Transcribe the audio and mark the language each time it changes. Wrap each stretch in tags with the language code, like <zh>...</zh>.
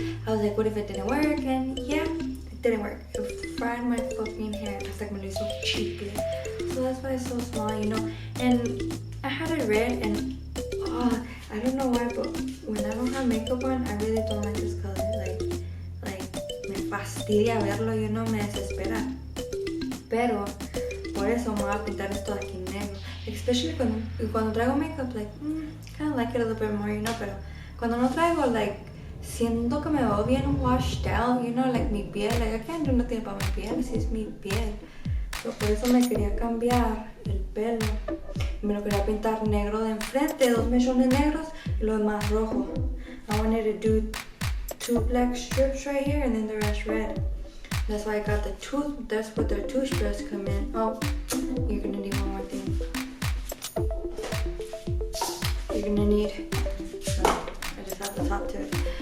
<en>I was like, what if it didn't work? And yeah, it didn't work. It fried my fucking hair. I was like, my so cheaply. So that's why it's so small, And I had it red, and I don't know why, but when I don't have makeup on, I really don't like this color.</en> <es>Like me fastidia verlo, me desespera. Pero por eso me voy a pintar esto aquí negro.</es> <en>Especially</en> <es>cuando traigo</es> <en>makeup, like, kind of like it a little bit more,</en> <es>pero cuando no traigo,</es> <en>like,</en> <es>siento que me veo bien</es> <en>washed out, like</en> <es>mi piel,</es> <en>like, I can't do nothing about my piel,</en> <es>si es mi piel. So, por eso me quería cambiar el pelo. Me lo quería pintar negro de enfrente, 2 mechones negros y lo demás rojo.</es> <en>I wanted to do 2 black strips right here and then the rest red. That's why I got that's what their toothbrush come in. Oh, you're gonna need one more thing. You're gonna need, I just have the top to it.</en>